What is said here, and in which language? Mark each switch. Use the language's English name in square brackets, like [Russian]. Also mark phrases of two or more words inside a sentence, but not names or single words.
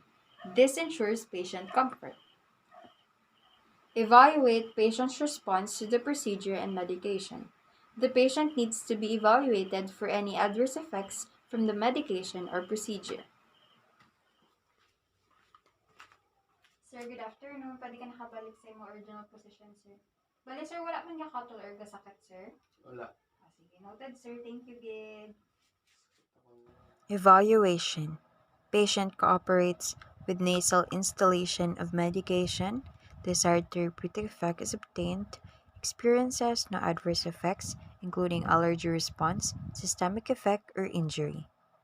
[English] This ensures patient comfort. Evaluate patient's response to the procedure and medication. The patient needs to be evaluated for any adverse effects from the medication or procedure. Sir, good afternoon. [Hiligaynon] Pwede ka nakabalik sa iyong [English] original position, [Hiligaynon] sir. Bale, sir, wala man nga katol or kasakit, sir? Wala. Sige, [English] noted, sir. Thank you, Gid. Evaluation. Patient cooperates with nasal instillation of medication. Desired therapeutic effect is obtained. Experiences no adverse effects, including allergy response, systemic effect, or injury.